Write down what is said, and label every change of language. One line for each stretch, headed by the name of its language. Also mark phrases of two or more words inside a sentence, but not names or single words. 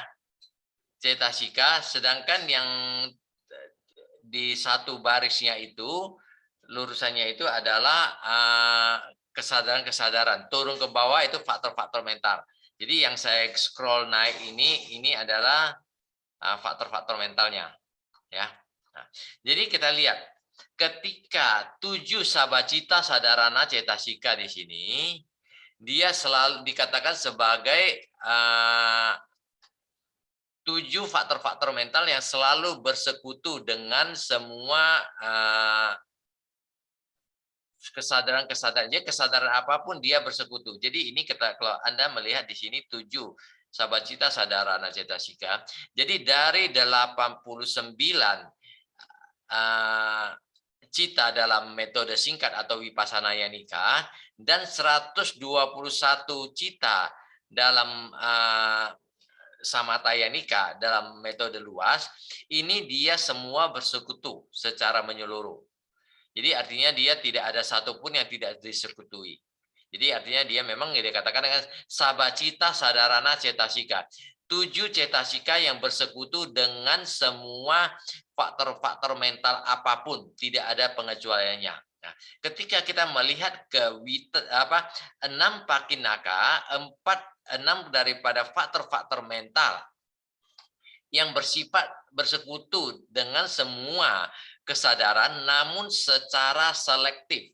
Indonesian: Cetasika, sedangkan yang di satu barisnya itu lurusannya itu adalah kesadaran-kesadaran. Turun ke bawah itu faktor-faktor mental. Jadi yang saya scroll naik ini adalah faktor-faktor mentalnya, ya. Nah, jadi kita lihat ketika 7
Pali: sabacita sadarana cetasika
Indonesian: di sini, dia selalu dikatakan sebagai 7 faktor-faktor mental yang selalu bersekutu dengan semua kesadaran-kesadaran. Jadi kesadaran apapun dia bersekutu. Jadi ini kalau Anda melihat di sini 7
Pali: sabacita sadarana cetasika.
Indonesian: Jadi dari 89 cita dalam metode singkat atau
Pali: Vipassana Yanika
Indonesian: dan 121 cita dalam
Pali: Samatha Yanika
Indonesian: dalam metode luas, ini dia semua bersekutu secara menyeluruh. Jadi artinya dia tidak ada satupun yang tidak disekutui. Jadi artinya dia memang dikatakan dengan
Pali: sabacita sadarana cetasika.
Indonesian: 7 cetasika yang bersekutu dengan semua faktor-faktor mental apapun, tidak ada pengecualiannya. Nah, ketika kita melihat ke 6 pakinaka, 6 daripada faktor-faktor mental yang bersifat bersekutu dengan semua kesadaran namun secara selektif.